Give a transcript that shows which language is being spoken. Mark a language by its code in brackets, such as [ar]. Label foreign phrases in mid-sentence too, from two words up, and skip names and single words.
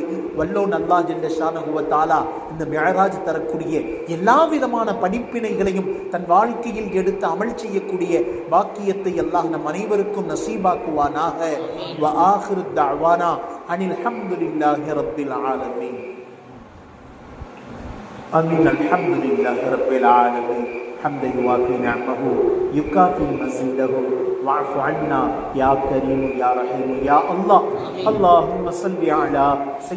[ta] வல்லோன் அல்லாஹ் [ar] جل شأنه و تعالى [ta] இந்த மிஅராஜ் தரக்கூடிய எல்லா விதமான படிப்பினைகளையும் தன் வாழ்க்கையில் எடுத்து அமல் செய்யக்கூடிய பாக்கியத்தை அல்லாஹ் நம் அனைவருக்கும் நசீபாக்குவானாக. [ar] و آخر دعوانا أن الحمد لله رب العالمين. آمين. الحمد لله رب العالمين حمدا يوافي نعمه يكافي مزيده واعف عنا يا كريم يا رحيم يا الله. اللهم صل على